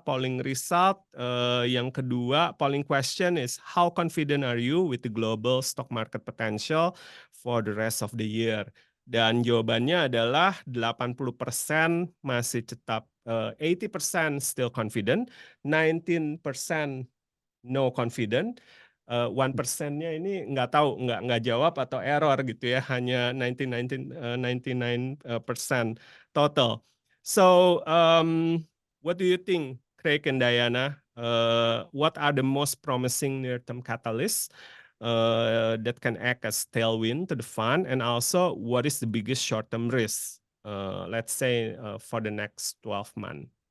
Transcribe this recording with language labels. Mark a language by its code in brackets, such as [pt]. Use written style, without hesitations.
[en] Polling result [id] yang kedua, [en] polling question is how confident are you with the global stock market potential for the rest of the year? [id] Dan jawabannya adalah 80% masih tetap 80% [en] still confident, 19% no confident, [id] 1%-nya ini nggak tahu, nggak jawab atau error gitu ya, hanya 99% total. [en] So, what do you think, Craig and Diana? What are the most promising near-term catalysts that can act as tailwind to the fund, and also what is the biggest short-term risk, let's say, for the next 12 months?